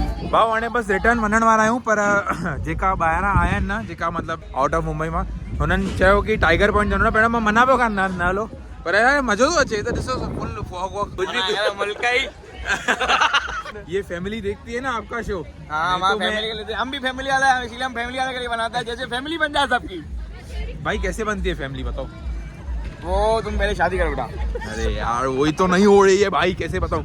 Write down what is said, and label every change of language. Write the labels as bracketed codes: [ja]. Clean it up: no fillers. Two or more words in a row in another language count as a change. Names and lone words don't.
[sd] भाऊ हाणे बसि रिटर्न वञण वारा आहियूं पर जेका ॿाहिरां आया आहिनि न जेका मतिलबु [en] out of [sd] मुंबई मां हुननि चयो की टाइगर पॉइंट वञिणो आहे। पहिरियों मां मना पियो कान न हलो पर यार मज़ो थो अचे त ॾिसो [en] full fog [sd] वॉग [hi] कुछ भी मुल्क ही ये फैमिली देखती है ना आपका शो। हाँ हमारा फैमिली के लिए, हम भी फैमिली वाला है, इसलिए हम फैमिली वाले के लिए बनाते हैं, जैसे फैमिली बन जाए सबकी। भाई कैसे बनती है फैमिली बताओ? वो तुम पहले शादी करो बेटा। अरे यार वही तो नहीं हो रही है भाई, कैसे बताऊं?